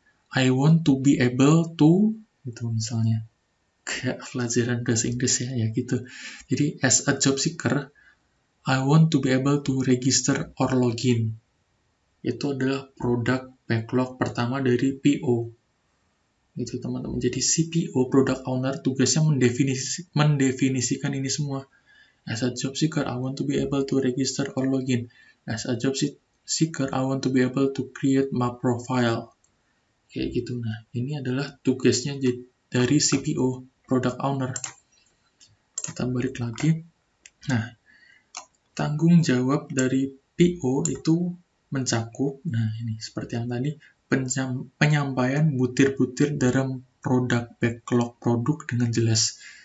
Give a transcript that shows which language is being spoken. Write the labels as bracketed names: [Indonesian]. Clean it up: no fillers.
[English] I want to be able to, [Indonesian] gitu misalnya. Kayak pelajaran bahasa Inggris ya gitu. [English] Jadi as a job seeker, I want to be able to register or login. [Indonesian] Itu adalah produk backlog pertama dari PO. Itu teman-teman. Jadi CPO, product owner, tugasnya mendefinisikan ini semua. [English] As a job seeker, I want to be able to register or login. As a job seeker, I want to be able to create my profile. [Indonesian] Kayak gitu. Nah, ini adalah tugasnya dari CPO, product owner. Kita balik lagi. Nah, tanggung jawab dari PO itu mencakup, nah ini seperti yang tadi, penyampaian butir-butir dalam produk backlog produk dengan jelas.